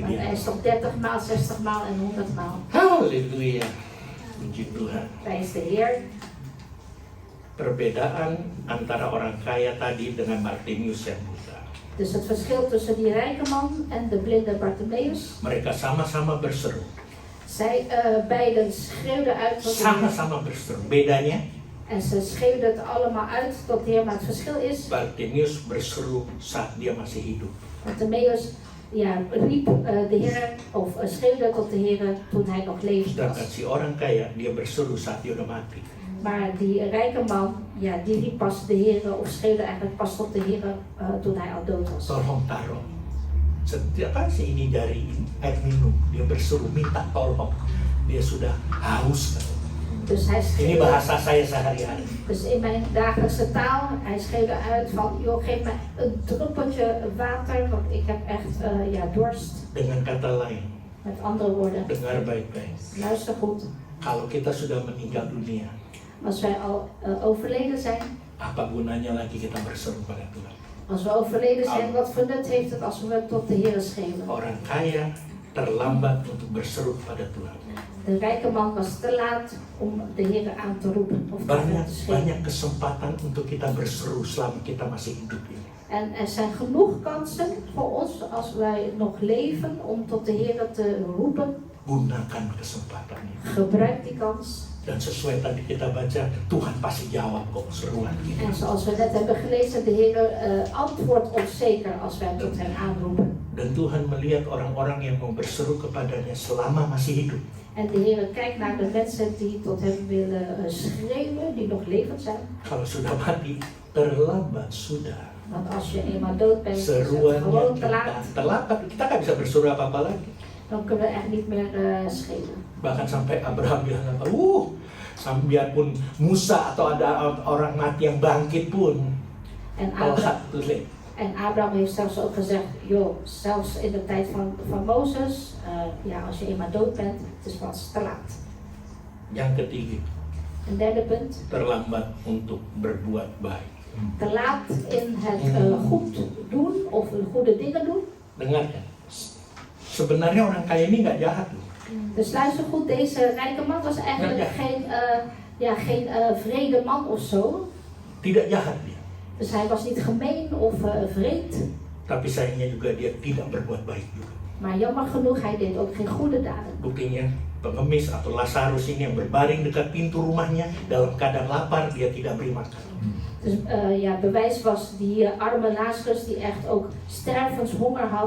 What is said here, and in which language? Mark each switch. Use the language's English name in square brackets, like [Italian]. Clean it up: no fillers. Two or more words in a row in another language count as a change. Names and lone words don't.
[Dutch] Want hij [Indonesian] dia. [Dutch] is toch 30 maal, 60 maal en 100 maal. [Indonesian] Haleluya. Puji Tuhan. [Dutch] Prijs de Heer. [Indonesian] Perbedaan antara orang kaya tadi dengan Bartimius yang buta. [Dutch] Dus het verschil tussen die rijke man en de blinde Bartimaeus. [Indonesian] Mereka sama-sama berseru. [Dutch] Zij beiden schreeuwden uit tot de Heer. [Indonesian] Sama-sama berseru. Bedanya, [Dutch] En ze schreeuwden het allemaal uit tot de Heer. Maar het verschil is, [Indonesian] Bartimius berseru saat dia masih hidup. [Dutch] Bartimaeus riep de Heer of schreeuwde tot de Heer toen hij nog levend [Indonesian] Sedangkan [Dutch] was. [Indonesian] si orang kaya, dia berseru saat dia udah mati. [Dutch] Maar die rijke man, die riep pas de Heer of schreeuwde eigenlijk pas tot de Heer toen hij al dood was. [Indonesian] Tolong taruh. Setiap kali ini dari air minum, dia berseru minta tolong. Dia sudah haus. [Dutch] Dus hij [Indonesian] Ini [Dutch] schreeuwde, [Indonesian] bahasa saya sehari-hari. [Dutch] dus in mijn dagelijkse taal, hij schreeuwde uit van, joh, geef me een druppeltje water, want ik heb echt dorst. [Indonesian] Dengan kata lain, [Dutch] Met andere woorden, [Indonesian] dengar baik-baik. [Dutch] luister goed, [Indonesian] Kalau kita sudah meninggal dunia, [Dutch] als wij al overleden zijn, [Indonesian] apa gunanya lagi kita berseru pada Tuhan? [Dutch] als we overleden zijn, wat voor nut heeft het als we tot de Heer schreeuwen? [Indonesian] Orang kaya terlambat untuk berseru pada Tuhan. [Dutch] De rijke man was te laat om de Heer aan te roepen of te schreeuwen. [Indonesian] Banyak kesempatan untuk kita berseru selama kita masih hidup ini. [Dutch] En er zijn genoeg kansen voor ons als wij nog leven om tot de Heer te roepen. [Indonesian] Gunakan kesempatannya. [Dutch] Gebruik die kans. [Indonesian] Dan sesuai tadi kita baca, Tuhan pasti jawab kok seruan kita. [Dutch] En zoals we net hebben gelezen, de Heer antwoordt ons zeker als wij tot hem aanroepen. [Indonesian] Dan Tuhan melihat orang-orang yang mau berseru kepadanya selama masih hidup. [Dutch] En de Heer kijkt naar de mensen die tot hem willen schreeuwen, die nog levend zijn. [Indonesian] Kalau sudah mati, terlambat sudah. [Dutch] Want als je eenmaal dood bent, is het [Indonesian] Seruannya [Dutch] gewoon te [Indonesian] kita [Dutch] laat. [Indonesian] terlambat. Kita nggak bisa berseru apa-apa lagi. [Dutch] Dan kunnen we echt niet meer schreeuwen. [Indonesian] Bahkan sampai Abraham bilang apa, biarpun Musa atau ada orang mati yang bangkit pun, [Dutch] En [Indonesian] telat tuh. [Dutch] En Abraham heeft zelfs ook gezegd, joh, zelfs in de tijd van Mozes, als je eenmaal dood bent, het is pas te laat. [Indonesian] Yang ketiga, [Dutch] Een derde punt, [Indonesian] terlambat untuk berbuat baik. [Dutch] te laat in het goed doen of goede dingen doen. [Indonesian] Dengarkan, sebenarnya orang kaya ini nggak jahat loh. [Dutch] Dus luister goed, deze rijke man was eigenlijk geen vrede man of zo. [Indonesian] Tidak jahat dia, [Dutch] Dus hij was niet gemeen of vreed. [Indonesian] tapi sayangnya juga dia tidak berbuat baik juga. [Dutch] Maar jammer genoeg, hij deed ook geen goede daden. [Indonesian] Buktinya pengemis atau Lazarus ini yang berbaring dekat pintu rumahnya dalam keadaan lapar, dia tidak beri makan. [Dutch] Dus bewijs was die arme Lazarus die echt ook stervenshonger had.